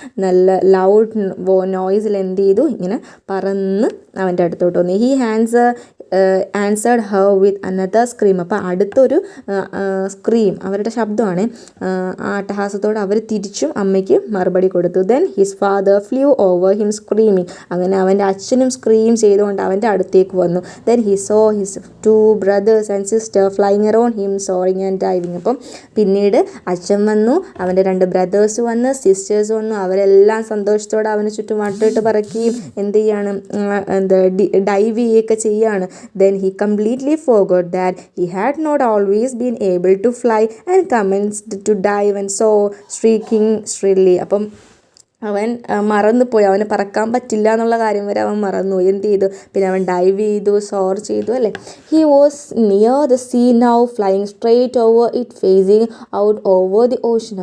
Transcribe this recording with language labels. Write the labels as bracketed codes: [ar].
[ml] നല്ല ലൗഡ് നോയ്സിൽ എന്ത് ചെയ്തു? ഇങ്ങനെ പറന്ന് അവൻ്റെ അടുത്തോട്ട് വന്നു. [en] He hands answered her with another scream. [ml] അപ്പോൾ അടുത്തൊരു സ്ക്രീം, അവരുടെ ശബ്ദമാണ്. ആ അട്ടഹാസത്തോട് അവർ തിരിച്ചും അമ്മയ്ക്ക് മറുപടി കൊടുത്തു. [en] Then his father flew over him screaming. [ml] അങ്ങനെ അവൻ്റെ അച്ഛനും സ്ക്രീം ചെയ്തുകൊണ്ട് അവൻ്റെ അടുത്തേക്ക് വന്നു. [en] Then he saw his 2 brothers and sister flying around him soaring and diving. [ml] അപ്പം പിന്നീട് അച്ഛൻ വന്നു, അവൻ്റെ 2 ബ്രദേഴ്സ് വന്ന്, സിസ്റ്റേഴ്സ് വന്നു. അവരെല്ലാം സന്തോഷത്തോടെ അവന് ചുറ്റും വട്ടിട്ട് പറക്കുകയും എന്ത് ചെയ്യാണ്, ഡൈവ് ചെയ്യുകയൊക്കെ ചെയ്യാണ്. [en] Then he completely forgot that he had not always been able to fly and commenced to dive and soar, shrieking shrilly. [ml] അപ്പം അവൻ മറന്നുപോയി, അവന് പറക്കാൻ പറ്റില്ല എന്നുള്ള കാര്യം വരെ അവൻ മറന്നുപോയി. എന്ത് ചെയ്തു, പിന്നെ അവൻ ഡൈവ് ചെയ്തു, സോർ ചെയ്തു അല്ലേ. [en] He was near the sea now flying straight over it facing out over the ocean.